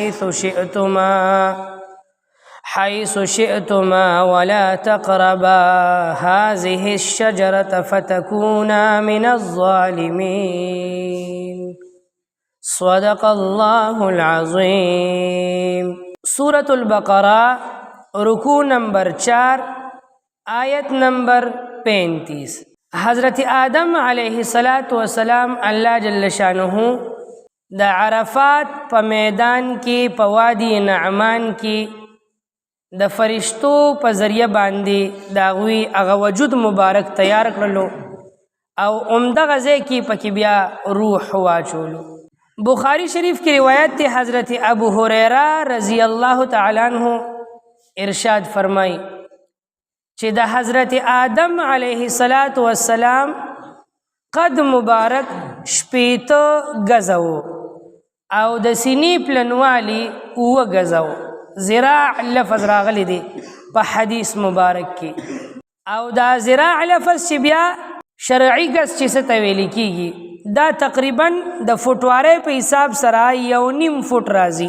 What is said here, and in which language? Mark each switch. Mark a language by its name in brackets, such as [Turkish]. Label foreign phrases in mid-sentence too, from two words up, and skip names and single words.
[Arabic] حيث شئتما ولا تقربا هذه الشجرة فتكونا من الظالمين صدق الله العظيم. [Urdu] سورة البقرہ رکوع نمبر 4 آیت نمبر 35. [Pashto] حضرت آدم [Arabic] علیہ السلام اللہ جل شانہ [Pashto] دا عرفات پا میدان کی پا وادی نعمان کی دا فرشتو پا ذریعہ باندی داغوی اغا وجود مبارک تیار کرلو او عمدہ غزے کی پکی بیا روح واچولو. بخاری شریف کی روایت تی حضرت ابو ہریرہ [Arabic] رضی اللہ تعالیٰ عنہ [Pashto] ارشاد فرمائی چې د حضرت آدم [Arabic] علیہ السلام [Pashto] قد مبارک شپیته گزو او د سینې پلنوالی اوه گزو. زراع لفظ راغلی دی په حدیث مبارک کی او دا زراع لفظ چې بیا شرعی گز چې څه ته ویل کیږي دا تقریبا د فوټوارې په حساب سره 1.5 فوټ راځي.